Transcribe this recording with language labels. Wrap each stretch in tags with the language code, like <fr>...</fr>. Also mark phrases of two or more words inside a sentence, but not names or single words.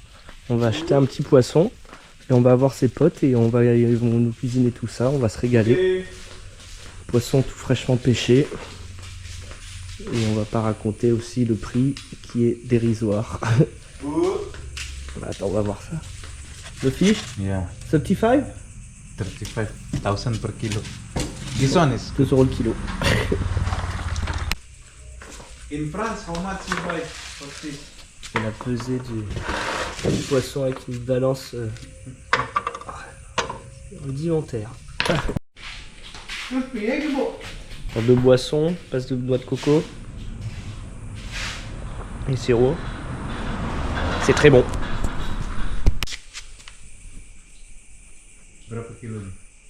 <fr>On va acheter un petit poisson et on va avoir ses potes et ils vont nous cuisiner tout ça, on va se régaler. Poisson tout fraîchement pêché. Et on va pas raconter aussi le prix qui est dérisoire. Attends, on va voir ça.</fr> <en>The fish? Yeah, 35? 35,000 per kilo. This one is</en> <fr>2 € le kilo.</fr> <en>in France. How much you buy for this?</en> <fr>C'est la pesée du poisson avec une balance rudimentaire. Pour 2 boissons, passe de noix de coco et sirop. C'est très bon.</fr> <id>Berapa kilo nih?</id>